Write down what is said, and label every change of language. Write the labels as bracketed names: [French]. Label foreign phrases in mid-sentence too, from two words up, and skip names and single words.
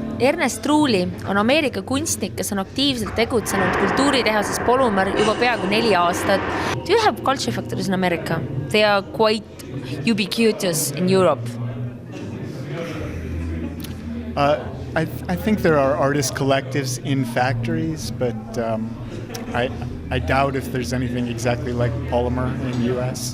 [Estonian] Ernest Truuli on Ameerika kunstnik, kes on aktiivselt tegutsenud kultuuritehases Polymer juba peaaegu 4 aastat. [English] Do you have culture factories in America? They are quite ubiquitous in Europe. I think there are artist collectives in factories, but I doubt if there's anything exactly like Polymer in the US.